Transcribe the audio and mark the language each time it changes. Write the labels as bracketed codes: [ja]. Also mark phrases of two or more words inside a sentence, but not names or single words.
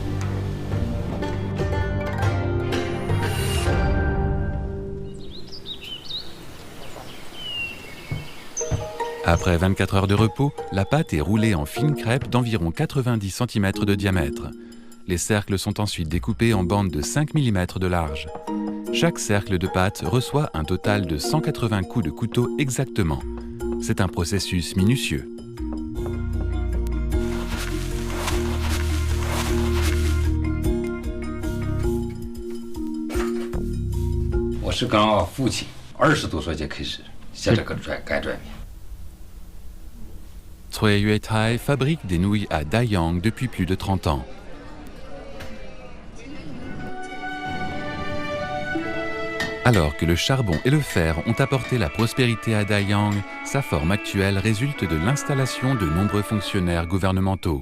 [fr] Après 24 heures de repos, la pâte est roulée en fines crêpes d'environ 90 cm de diamètre. Les cercles sont ensuite découpés en bandes de 5 mm de large. Chaque cercle de pâte reçoit un total de 180 coups de couteau exactement. C'est un processus minutieux. [zh] 我是跟我父亲20多岁就开始写这个改砖面。 [fr] Cui Yuetrai fabrique des nouilles à Dayang depuis plus de 30 ans. Alors que le charbon et le fer ont apporté la prospérité à Dayang, sa forme actuelle résulte de l'installation de nombreux fonctionnaires gouvernementaux.